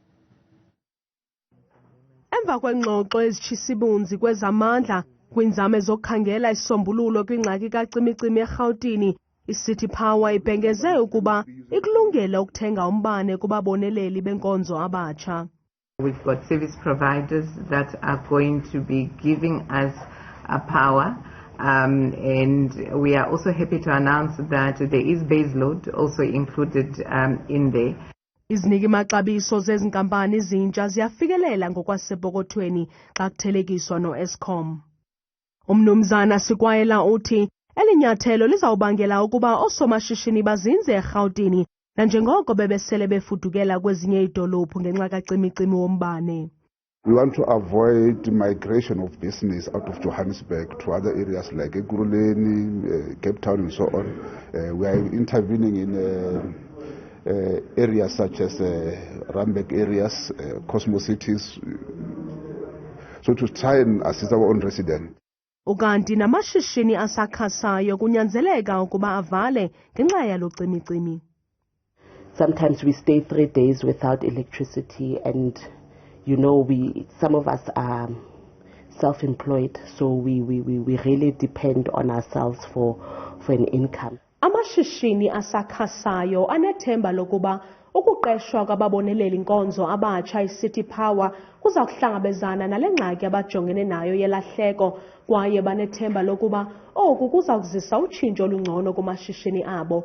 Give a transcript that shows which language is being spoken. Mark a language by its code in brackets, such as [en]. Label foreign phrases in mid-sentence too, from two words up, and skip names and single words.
[xh] Emva kwengxoxo ezitshisibunzi kwezamandla kwinzame zokukhangela isisombululo kwingxaki kacimicimi eRhawutini, iCity Power ibhengeze ukuba ikulungele ukuthenga umbane kubaboneleli benkonzo abatsha. [en] We've got service providers that are going to be giving us a power, and we are also happy to announce that there is base load also included in there. [xh] Iziniki maxabiso zezinkampani ezintsha ziyafikelela ngokwasepokothweni xa kuthelekiswa no-Eskom. Umnumzana Sikwayela uthi elinyathelo lizawubangela ukuba oosomashishini bazinze eRhawutini nanjengoko bebesele befudukela kwezinye iidolophu ngenxa kacimicimi wombane. [en] We want to avoid migration of business out of Johannesburg to other areas like Ekurhuleni, Cape Town and so on. We are intervening in areas such as Randburg areas, Cosmo cities, so to try and assist our own residents. [xh] Ukanti namashishini asakhasayo kunyanzeleka ukuba avale ngenxa yalo cimicimi. [en] Sometimes we stay 3 days without electricity, and you know, some of us are self-employed, so we really depend on ourselves for an income. [xh] Amashishini asakhasayo anethemba lokuba ukuqeshwa kwababoneleli inkonzo abatsha iCity Power kuza kuhlangabezana nale ngxaki abajongene nayo yelahleko, kwaye banethemba lokuba oku kuza kuzisa utshintsho olungcono kumashishini abo.